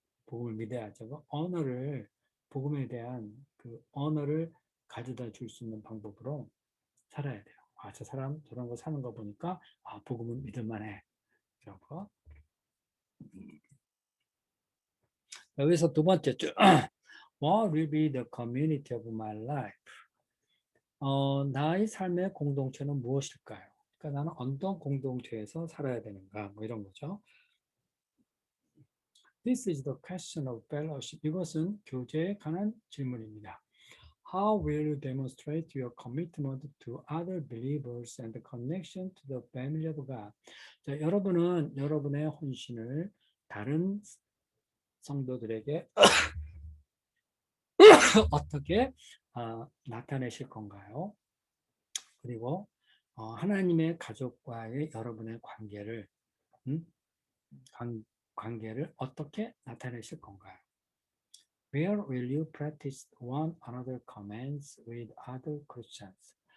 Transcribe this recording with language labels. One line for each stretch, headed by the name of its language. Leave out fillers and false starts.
Korean: 복음을 믿어야죠. 복음에 대한 그 언어를 가져다 줄 수 있는 방법으로 살아야 돼요. 저 사람 저런 거 사는 거 보니까 복음은 믿을만해. 그러고 여기서 두 번째
English: What will be the community of my life?
Korean: 나의 삶의 공동체는 무엇일까요? 그러니까 나는 어떤 공동체에서 살아야 되는가? 뭐 이런 거죠.
English: This is the question of fellowship.
Korean: 이것은 교제에 관한 질문입니다.
English: How will you demonstrate your commitment to other believers and the connection to the family of God?
Korean: 자, 여러분은 여러분의 헌신을 다른 성도들에게 어떻게 나타내실 건가요? 그리고 하나님의 가족과의 여러분의 관계를 어떻게 나타내실 건가요?
English: Where will you practice one another commands with other Christians?